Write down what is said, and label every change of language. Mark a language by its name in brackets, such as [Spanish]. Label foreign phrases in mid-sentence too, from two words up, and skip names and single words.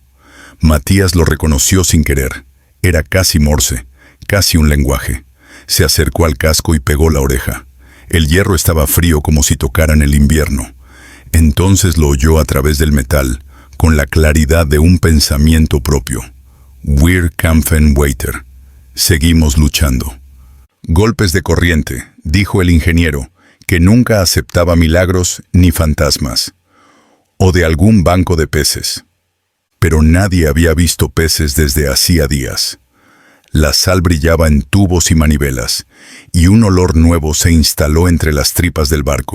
[Spanish] Matías lo reconoció sin querer. Era casi morse, casi un lenguaje. Se acercó al casco y pegó la oreja. El hierro estaba frío como si tocaran el invierno. Entonces lo oyó a través del metal, con la claridad de un pensamiento propio. [German] Wir kämpfen weiter. [Spanish] Seguimos luchando. Golpes de corriente, dijo el ingeniero, que nunca aceptaba milagros ni fantasmas. O de algún banco de peces. Pero nadie había visto peces desde hacía días. La sal brillaba en tubos y manivelas, y un olor nuevo se instaló entre las tripas del barco.